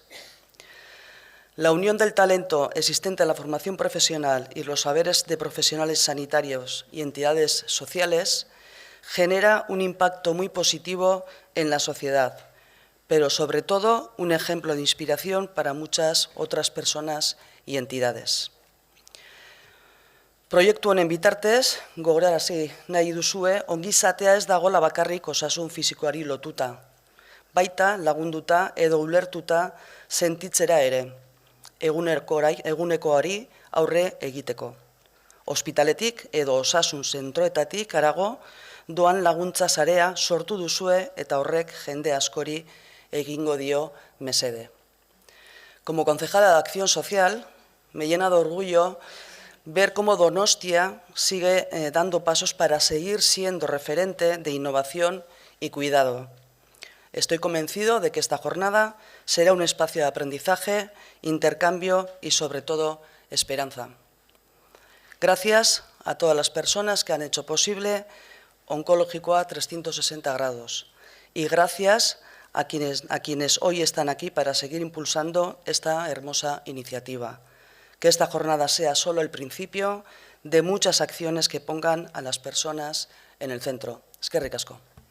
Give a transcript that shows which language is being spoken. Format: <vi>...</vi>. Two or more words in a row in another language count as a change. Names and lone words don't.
<es>La unión del talento existente en la formación profesional y los saberes de profesionales sanitarios y entidades sociales genera un impacto muy positivo en la sociedad, pero sobre todo un ejemplo de inspiración para muchas otras personas y entidades.</es> <eu>Proiektu honen bitartez, gogorarazi nahi duzue, ongizatea ez dagoela bakarrik osasun fisikoari lotuta, baita lagunduta edo ulertuta sentitzera ere, egunekoari aurre egiteko. Ospitaletik edo osasun zentroetatik harago doan laguntza sarea sortu duzue eta horrek jende askori egingo dio mesede.</eu> <es>Como concejala de Acción Social, me llena de orgullo ver cómo Donostia sigue dando pasos para seguir siendo referente de innovación y cuidado. Estoy convencido de que esta jornada será un espacio de aprendizaje, intercambio y, sobre todo, esperanza. Gracias a todas las personas que han hecho posible Onkologikoa 360 grados y gracias a quienes hoy están aquí para seguir impulsando esta hermosa iniciativa. Que esta jornada sea solo el principio de muchas acciones que pongan a las personas en el centro.</es> <eu>Eskerrik asko.</eu>